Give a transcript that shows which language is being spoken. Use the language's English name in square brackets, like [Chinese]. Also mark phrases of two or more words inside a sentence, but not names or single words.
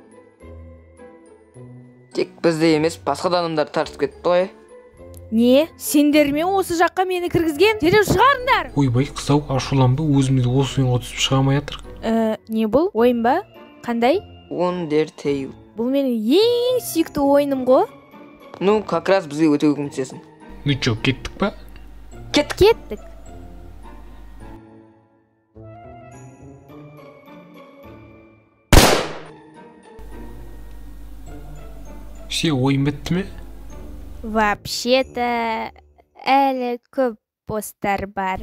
[Kazakh] Тек бізде емес, басқа да адамдар тартып кетті ғой. Не? Сендер ме осы жаққа мені кіргізген? Дереу шығарыңдар! Ойбай, қыз-ау, ашуланба, өзіміз осы ойынға түсіп шыға алмай жатырық. Не бұл? Ойын ба? Қандай? Undertale. Бұл менің ең сүйікті ойыным ғой. [Russian] Ну, как раз [Kazakh] бізге өте көмектесесің. [Russian] Ну чё, [Kazakh] кеттік па? Кеттік. Все, ойын бітті ме? Вообще-то әлі көп постар бар.